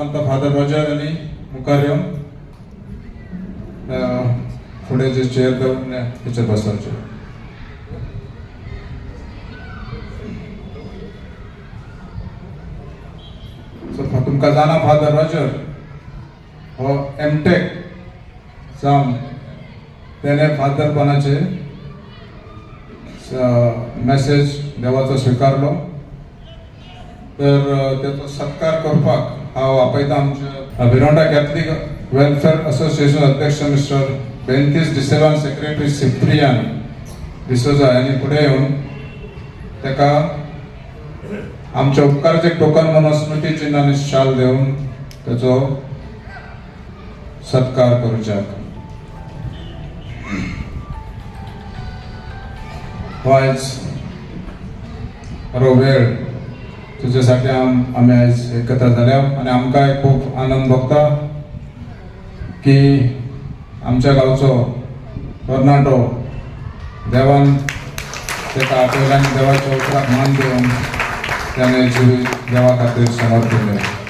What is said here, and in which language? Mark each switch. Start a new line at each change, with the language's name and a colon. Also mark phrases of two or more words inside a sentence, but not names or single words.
Marathi: फादर रॉजर यांनी मुखार येऊन पुढे जे चेअर देऊन त्याच्यात बसवायचे.
Konkani: तुमका जाणा फादर रॉजर हो एमटेक जाऊन त्याने फादरपणाचे मेसेज देवाचो स्वीकारलो. तर त्याचो सत्कार करपाक हांव आपयता आमच्या बिरोंडा कॅथलीक वेलफेअर असोसिएशन अध्यक्ष मिस्टर बेंतीस डिसेवान सेक्रेटरी सिप्रियान डिसोजा यांनी पुढे येऊन ताका आमच्या उपकाराचे टोकन म्हणून स्मृती चिन्हाने शाल देऊन त्याचो सत्कार करूच्याक. आयज बरो वेळ तुझ्यासाठी आम्ही आज एकत्र झाल्या आणि आमकां खूप आनंद भोगता की आमच्या गावचो तरणाटो देवान ताका आपयला आनी देवाच्या उतराक मान देऊन त्याने जीव देवा खातीर समर्पण केलें.